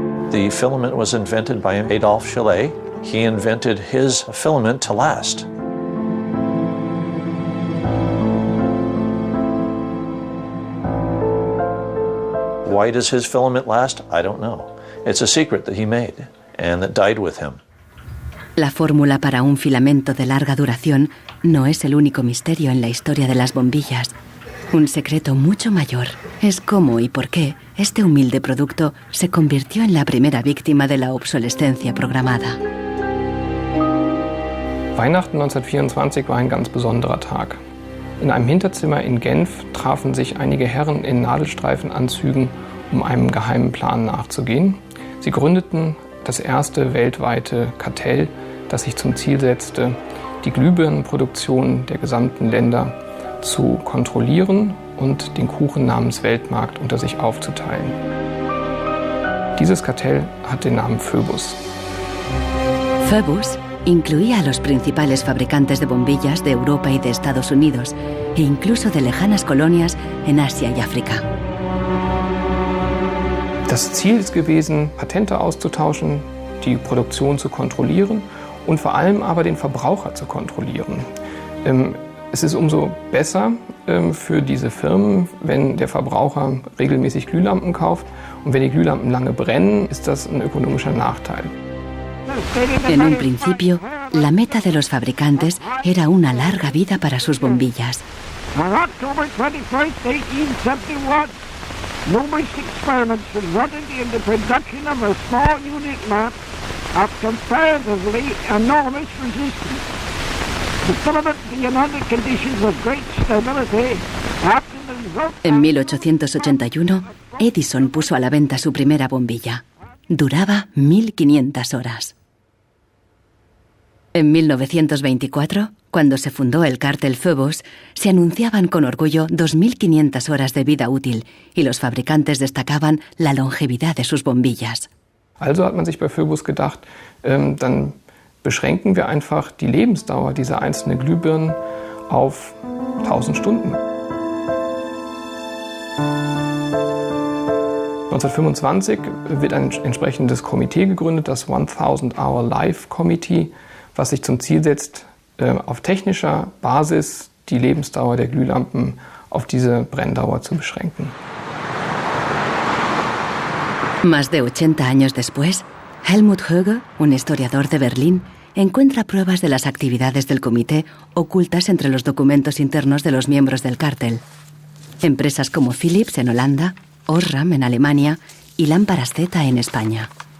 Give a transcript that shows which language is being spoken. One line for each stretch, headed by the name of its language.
English: The filament was invented by Adolphe Chaillet. He invented his filament to last. Why does his filament last? I don't know. It's a secret that he made and that died with him.
Spanish: La fórmula para un filamento de larga duración no es el único misterio en la historia de las bombillas. Un secreto mucho mayor es cómo y por qué este humilde producto se convirtió en la primera víctima de la obsolescencia programada.
German: Weihnachten 1924 war ein ganz besonderer Tag. In einem Hinterzimmer in Genf trafen sich einige Herren in Nadelstreifenanzügen, um einem geheimen Plan nachzugehen. Sie gründeten das erste weltweite Kartell, das sich zum Ziel setzte, die Glühbirnenproduktion der gesamten Länder zu kontrollieren und den Kuchen namens Weltmarkt unter sich aufzuteilen. Dieses Kartell hat den Namen Phoebus.
Spanish: Phoebus incluía a los principales fabricantes de bombillas de Europa y de Estados Unidos, e incluso de lejanas colonias en Asia y África.
German: Das Ziel ist gewesen, Patente auszutauschen, die Produktion zu kontrollieren und vor allem aber den Verbraucher zu kontrollieren. Es ist umso besser für diese Firmen, wenn der Verbraucher regelmäßig Glühlampen kauft. Und wenn die Glühlampen lange brennen, ist das ein ökonomischer Nachteil.
Spanish: En un principio, la meta de los fabricantes era una larga vida para sus bombillas.
English: On October 21st, 1871, numerous experiments resulted in the production of a small unit lamp of comparatively enormous resistance. The filament being under conditions of great stability after the result.
Spanish: En 1881, Edison puso a la venta su primera bombilla. Duraba 1500 horas. En 1924, cuando se fundó el cártel Phobos, se anunciaban con orgullo 2500 horas de vida útil y los fabricantes destacaban la longevidad de sus bombillas.
German: Also hat man sich bei Phobos gedacht, dann beschränken wir einfach die Lebensdauer dieser einzelnen Glühbirnen auf 1000 Stunden. 1925 wird ein entsprechendes Komitee gegründet, das 1000 Hour Life Committee, was sich zum Ziel setzt, auf technischer Basis die Lebensdauer der Glühlampen auf diese Brenndauer zu beschränken.
Spanish: Más de 80 años después, Helmut Höge, un historiador de Berlín, encuentra pruebas de las actividades del comité ocultas entre los documentos internos de los miembros del cártel. Empresas como Philips en Holanda, Osram en Alemania y Lámparas Z en España.